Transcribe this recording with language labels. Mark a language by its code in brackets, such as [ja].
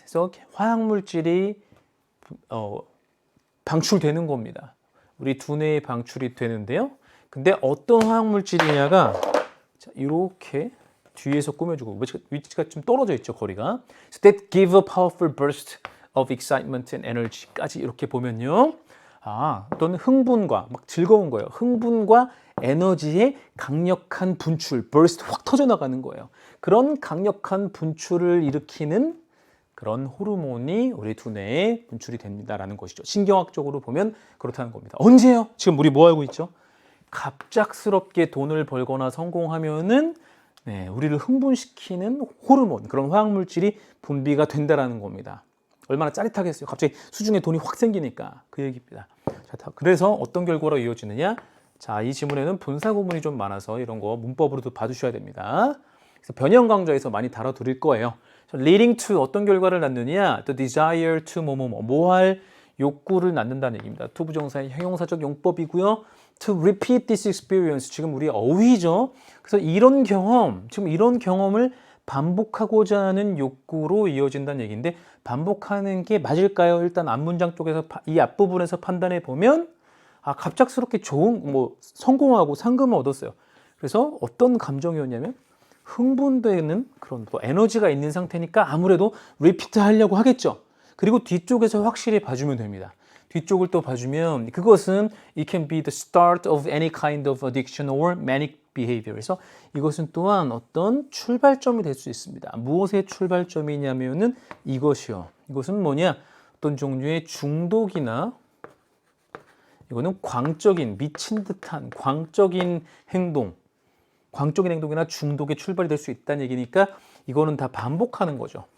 [ko] 그래서 화학물질이 방출되는 겁니다. 우리 두뇌에 방출이 되는데요. 근데 어떤 화학물질이냐가 이렇게 뒤에서 꾸며주고 위치가 좀 떨어져 있죠, 거리가. [en] So that give a powerful burst of excitement and energy까지 [ko] 이렇게 보면요. 어떤 흥분과 막 즐거운 거예요. 흥분과 에너지의 강력한 분출, burst 확 터져나가는 거예요. 그런 강력한 분출을 일으키는 그런 호르몬이 우리 두뇌에 분출이 됩니다라는 것이죠. 신경학적으로 보면 그렇다는 겁니다. 언제요? 지금 우리 뭐 알고 있죠? 갑작스럽게 돈을 벌거나 성공하면은 우리를 흥분시키는 호르몬, 그런 화학물질이 분비가 된다라는 겁니다. 얼마나 짜릿하겠어요. 갑자기 수중에 돈이 확 생기니까 그 얘기입니다. 자, 그래서 어떤 결과로 이어지느냐? 자, 이 지문에는 분사 구문이 좀 많아서 이런 거 문법으로도 봐주셔야 됩니다. 그래서 변형 강좌에서 많이 다뤄드릴 거예요. [en] leading to [ko] 어떤 결과를 낳느냐? [en] the desire to [ko] 뭐할 욕구를 낳는다는 얘기입니다. to 부정사의 형용사적 용법이고요. [en] to repeat this experience [ko] 지금 우리 어휘죠. 그래서 이런 경험을 반복하고자 하는 욕구로 이어진다는 얘기인데 반복하는 게 맞을까요? 일단 앞문장 쪽에서 이 앞부분에서 판단해 보면 갑작스럽게 성공하고 상금을 얻었어요. 그래서 어떤 감정이었냐면 흥분되는 그런 또 에너지가 있는 상태니까 아무래도 리피트 하려고 하겠죠. 그리고 뒤쪽에서 확실히 봐주면 됩니다. 뒤쪽을 또 봐주면 그것은 [en] it can be the start of any kind of addiction or manic behavior. [ko] 그래서 이것은 또한 어떤 출발점이 될 수 있습니다. 무엇의 출발점이냐면은 이것이요. 이것은 뭐냐? 어떤 종류의 중독이나 이거는 광적인 미친 듯한 광적인 행동이나 중독의 출발이 될 수 있다는 얘기니까 이거는 다 반복하는 거죠.